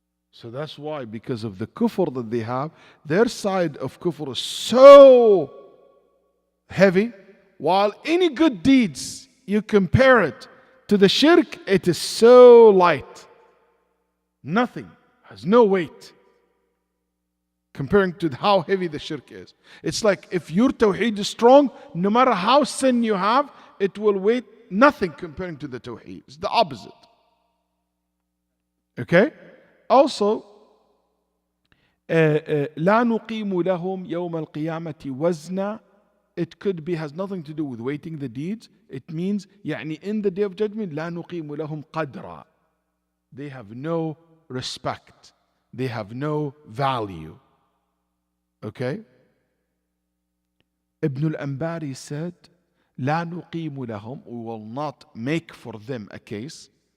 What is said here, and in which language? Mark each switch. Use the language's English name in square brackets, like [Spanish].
[English] So that's why, because of the kufr that they have, their side of kufr is so heavy, while any good deeds, you compare it to the shirk, it is so light. Nothing, has no weight. Comparing to how heavy the shirk is. It's like if your tawheed is strong, no matter how sin you have, it will weigh nothing comparing to the tawheed. It's the opposite. Okay? Also, [Arabic] لا نقيم لهم يوم القيامة وزنا. [English] It could be, has nothing to do with weighting the deeds. It means, [Arabic] يعني [English] in the Day of Judgment, [Arabic] لا نقيم لهم قدرا. [English] They have no respect. They have no value. Okay? Ibn al-Anbari said, [Arabic] لا نقيم لهم, [English] we will not make for them a case.